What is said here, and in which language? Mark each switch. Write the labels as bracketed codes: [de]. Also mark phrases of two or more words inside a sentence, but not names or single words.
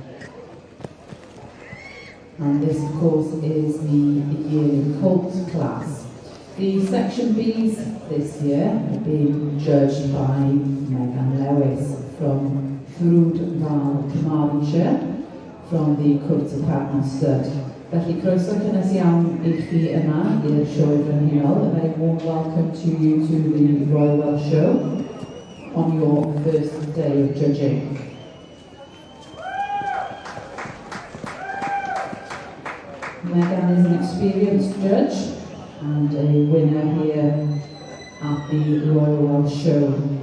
[en] And this, of course, is the yearly Colt class. The section B's this year have been judged by Megan Lewis from Ffrwd Val, Carmarthenshire, from the Cwrt y Cadna Stud. [cy] Felly, croeso cynnes iawn I chi yma i'r sioe frenhinol. [en] A very warm welcome to you to the Royal Welsh Show on your first day of judging. Megan is an experienced judge and a winner here at the Royal Welsh Show.